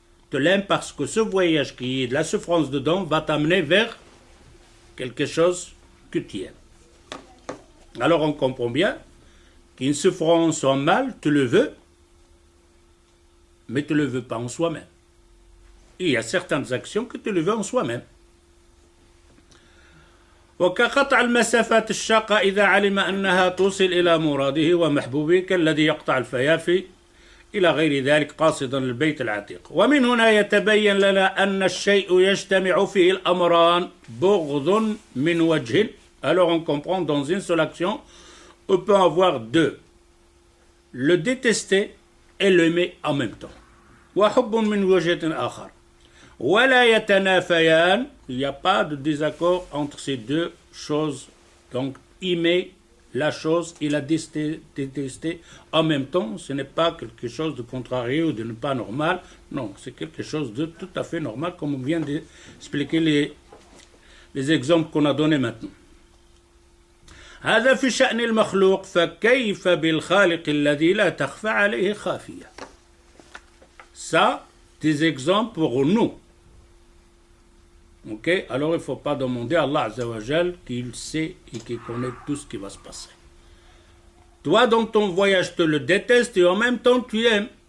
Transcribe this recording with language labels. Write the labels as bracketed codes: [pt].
[fr] Tu l'aimes parce que ce voyage qui est de la souffrance dedans va t'amener vers quelque chose que tu aimes. Alors on comprend bien qu'une souffrance en mal, tu le veux, mais tu ne le veux pas en soi-même. Et il y a certaines actions que tu le veux en soi-même. [ar] وكقطع المسافات الشاقة إذا علم أنها توصل إلى مراده ومحبوبه كالذي يقطع الفيافي إلى غير ذلك قاصدا البيت العتيق. ومن هنا يتبين لنا أن الشيء يجتمع فيه الأمران بغض من وجه. [fr] Alors on comprend dans une seule action, on peut avoir deux. Le détester et l'aimer en même temps. [ar] وحب من وجهة آخر ولا يتنافيان. [fr] Il n'y a pas de désaccord entre ces deux choses. Donc aimer la chose et la détester en même temps, ce n'est pas quelque chose de contrarié ou de ne pas normal. Non, c'est quelque chose de tout à fait normal, comme on vient d'expliquer les exemples qu'on a donnés maintenant. [ar] هذا في شأن المخلوق فكيف بالخالق الذي لا تخفى عليه خافية. [fr] Ça, des exemples pour nous. Ok, alors il ne faut pas demander à Allah Azza wa Jal qu'il sait et qu'il connaît tout ce qui va se passer. Toi, dans ton voyage, tu le détestes et en même temps tu aimes.